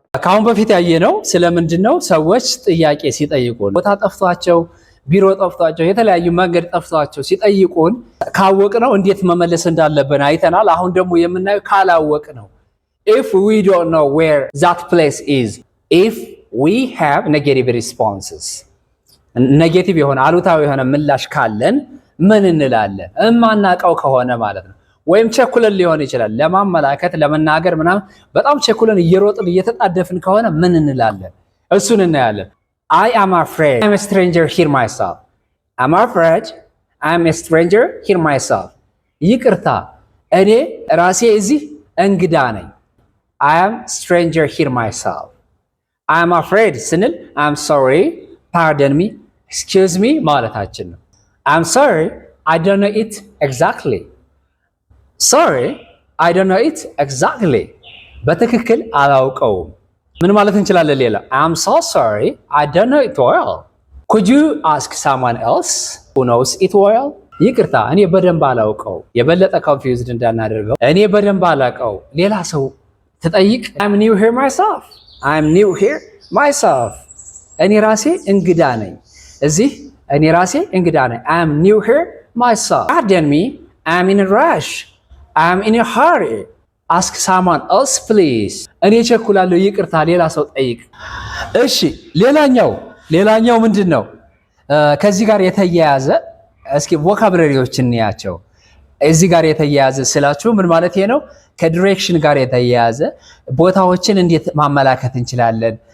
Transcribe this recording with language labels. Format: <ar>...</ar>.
<am>አሁን በፊት ያየነው ስለምንድነው ሰዎች ጥያቄ ሲጠይቁን ቦታ ጠፍቷቸው ቢሮ ጠፍቷቸው የተለያዩ መንገድ ጠፍቷቸው ሲጠይቁን ካወቅነው እንዴት መመለስ እንዳለብን አይተናል። አሁን ደግሞ የምናየው ካላወቅነው if we don't know where that place is, if we have negative responses, ኔጌቲቭ የሆነ አሉታዊ የሆነ ምላሽ ካለን ምን እንላለን? እማናቀው ከሆነ ማለት ነው። ወይም ቸኩለን ሊሆን ይችላል ለማመላከት ለመናገር ምናምን በጣም ቸኩለን እየሮጥን እየተጣደፍን ከሆነ ምን እንላለን?</am> <en>እሱን እናያለን። I am afraid I'm a stranger here myself. I'm afraid I'm a stranger here myself.</en> <am>ይቅርታ እኔ ራሴ እዚህ እንግዳ ነኝ። I am stranger here myself.</am> <en>I am afraid ስንል I'm sorry, pardon me, excuse me ማለታችን ነው። I'm sorry, I don't know it exactly. Sorry, I don't know it exactly.</en> <am>በትክክል አላውቀውም። ምን ማለት እንችላለን ሌላ?</am> <en>I'm so sorry, I don't know it well. Could you ask someone else who knows it well?</en> <am>ይቅርታ እኔ በደንብ አላውቀው። የበለጠ ኮንፊውዝድ እንዳናደርገው እኔ በደንብ አላውቀው ሌላ ሰው ትጠይቅ። I'm new here myself. I'm new here myself. እኔ ራሴ እንግዳ ነኝ እዚህ እኔ ራሴ እንግዳ ነኝ። I'm new here myself.</am> <en>Pardon me, I'm in a rush. I'm in a hurry. Ask someone else please.</en> <am>እኔ ቸኩላለሁ ይቅርታ ሌላ ሰው ጠይቅ። እሺ ሌላኛው ምንድነው? ከዚህ ጋር የተያያዘ እስኪ ቮካብላሪዎችን እንያቸው። እዚህ ጋር የተያያዘ ስላችሁ ምን ማለት ነው? ከዲሬክሽን ጋር የተያያዘ ቦታዎችን እንዴት ማመላከት እንችላለን?</am>